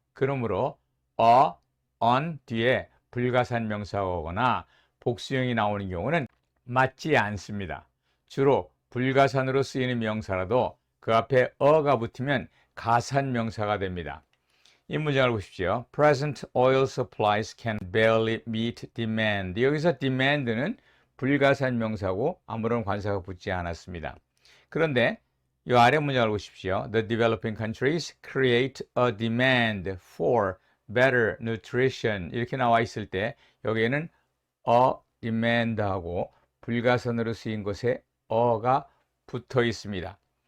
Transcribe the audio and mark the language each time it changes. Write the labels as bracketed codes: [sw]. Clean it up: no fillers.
[ko] 그러므로 on 뒤에 불가산명사가 오거나 복수형이 나오는 경우는 맞지 않습니다. 주로 불가산으로 쓰이는 명사라도 그 앞에 어가 붙으면 가산명사가 됩니다. 이 문장을 보십시오. [en] Present oil supplies can barely meet demand. [ko] 여기서 demand는 불가산명사고 아무런 관사가 붙지 않았습니다. 그런데 이 아래 문장을 보십시오. [en] The developing countries create a demand for better nutrition [ko] 이렇게 나와 있을 때 여기에는 a demand하고 불가선으로 쓰인 것에 어가 붙어 있습니다.